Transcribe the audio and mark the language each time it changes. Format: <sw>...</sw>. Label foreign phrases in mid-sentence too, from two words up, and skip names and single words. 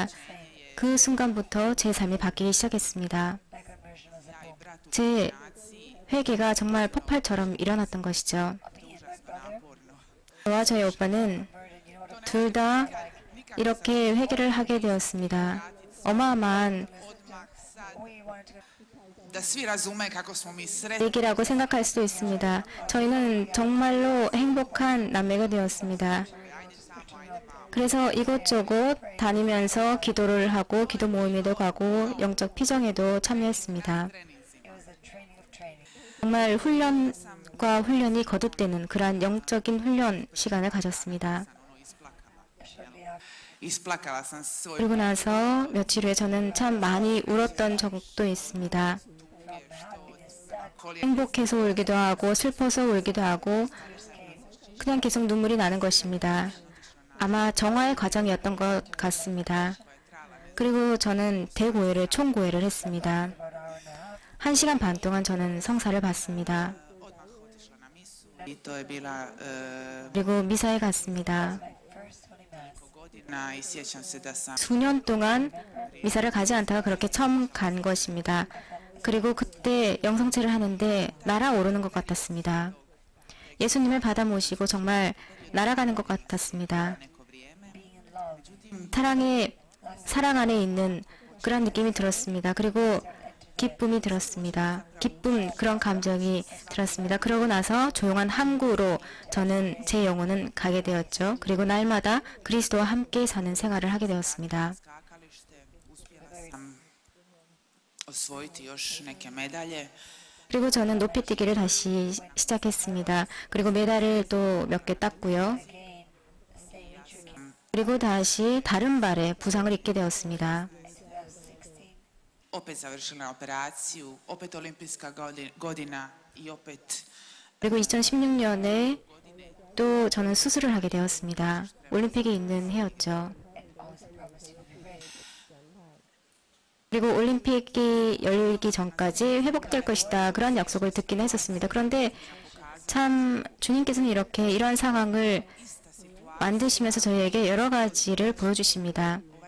<ko>그 순간부터 제 삶이 바뀌기 시작했습니다. 제 회개가 정말 폭발처럼 일어났던 것이죠. 저와 저희 오빠는 둘 다 이렇게 회개를 하게 되었습니다. 어마어마한</ko> <hr>Da svi razume kako smo mi sretni.</hr> <ko>얘기라고 생각할 수도 있습니다. 저희는 정말로 행복한 남매가 되었습니다. 그래서 이곳저곳 다니면서 기도를 하고 기도 모임에도 가고 영적 피정에도 참여했습니다. 정말 훈련과 훈련이 거듭되는 그러한 영적인 훈련 시간을 가졌습니다.</ko> <hr>Isplakala sam svoj</hr> <ko>그리고 나서 며칠 후에 저는 참 많이 울었던 적도 있습니다. 행복해서 울기도 하고 슬퍼서 울기도 하고 그냥 계속 눈물이 나는 것입니다. 아마 정화의 과정이었던 것 같습니다. 그리고 저는 대고회를 총고회를 했습니다. 1시간 반 동안 저는 성사를 받습니다.</ko> <hr>to je bila</hr> <ko>그리고 미사에 갔습니다.</ko> <hr>godina i sjećam se da sam</hr> <ko>수년 동안 미사를 가지 않다가 그렇게 처음 간 것입니다. 그리고 그때 영성체를 하는데 날아오르는 것 같았습니다. 예수님을 받아 모시고 정말 날아가는 것 같았습니다. 사랑 안에 있는 그런 느낌이 들었습니다. 그리고 기쁨이 들었습니다. 기쁨, 그런 감정이 들었습니다. 그러고 나서 조용한 항구로 저는 제 영혼은 가게 되었죠. 그리고 날마다 그리스도와 함께 사는 생활을 하게 되었습니다.</ko> <hr>osvojiti još neke medalje.</hr> <ko>그리고 저는 높이뛰기를 다시 시작했습니다. 그리고 메달을 또 몇 개 땄고요. 그리고 다시 다른 발에 부상을 입게 되었습니다.</ko> <hr>Opet završila operaciju, opet olimpijska godina i opet</hr> <ko>그리고 2016년에 또 저는 수술을 하게 되었습니다. 올림픽이 있는 해였죠. 그리고 올림픽이 열리기 전까지 회복될 것이다. 그런 약속을 듣긴 했었습니다. 그런데 참 주님께서는 이렇게 이런 상황을 만드시면서 저희에게 여러 가지를 보여주십니다.</ko>